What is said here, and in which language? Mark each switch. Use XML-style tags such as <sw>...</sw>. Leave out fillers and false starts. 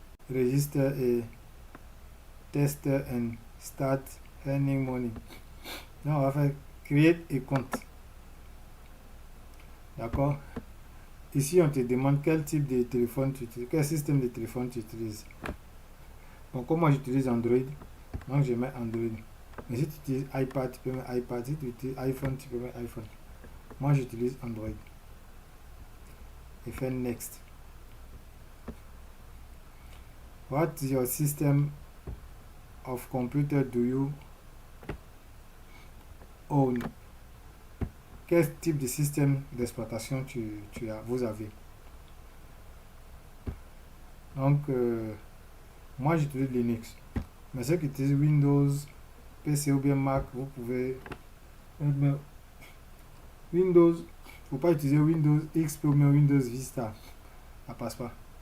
<en>Register</en> <fr>et tester</fr> <en>and start earning money.</en> <fr>Donc on va faire</fr> <en>create a</en> <fr>compte. D'accord. Ici on te demande quel type de téléphone tu utilises, quel système de téléphone tu utilises. Donc comme moi j'utilise Android, donc je mets Android. Mais si tu utilises iPad, tu peux mettre iPad. Si tu utilises iPhone, tu peux mettre iPhone. Moi j'utilise Android. Et faire next.</fr> <en>What is your system of computer do you own?</en> <fr>Quel type de système d'exploitation vous avez? Donc, moi j'utilise Linux. Mais ceux qui utilisent Windows, PC ou bien Mac, vous pouvez. Windows, il ne faut pas utiliser Windows XP ou bien Windows Vista. Ça passe pas.</fr>